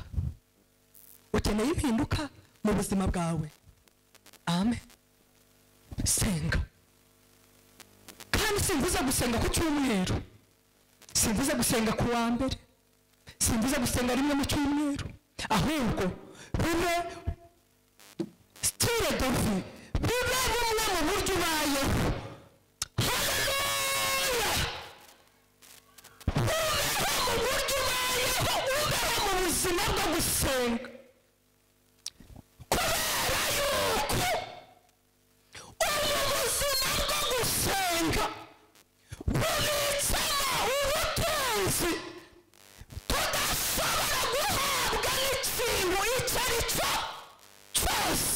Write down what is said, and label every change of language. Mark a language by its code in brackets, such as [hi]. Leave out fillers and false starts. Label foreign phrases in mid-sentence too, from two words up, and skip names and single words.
[rw] Ukeneye impinduka mu buzima bwawe, amen, senga. Kandi simvuze gusenga ku cyumweru, simvuze gusenga ku wa mbere, simvuze gusenga rimwe mu cyumweru, ahubwo bibe [fr] style de vie, [rw] bibe bumwe mu buryo ubayeho. Haleluya! Ubeho mu buryo ubayeho, ubeho mu buzima bwo gusenga, kubera yuko ubu buzima bwo gusenga bubitsemo ubutunzi tudashobora guhabwa n'ikintu icyo ari cyo cyose.